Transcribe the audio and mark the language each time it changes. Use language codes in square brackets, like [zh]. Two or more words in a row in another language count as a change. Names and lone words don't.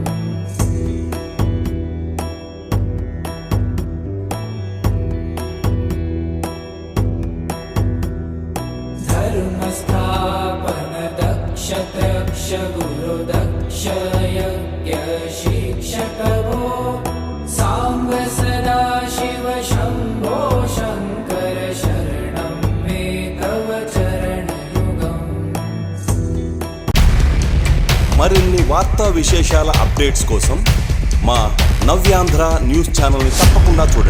[sa] धर्मस्थापन दक्ष त्रक्ष गुरु दक्ष यज्ञ शिक्षकवो साम्ब सदा शिव शम्भो शङ्कर शरणं मे तव चरणयुगम् [te] మరిన్ని వార్తా విశేషాల అప్డేట్స్ కోసం మా నవ్యాంధ్ర న్యూస్ ఛానల్ని తప్పకుండా చూడండి.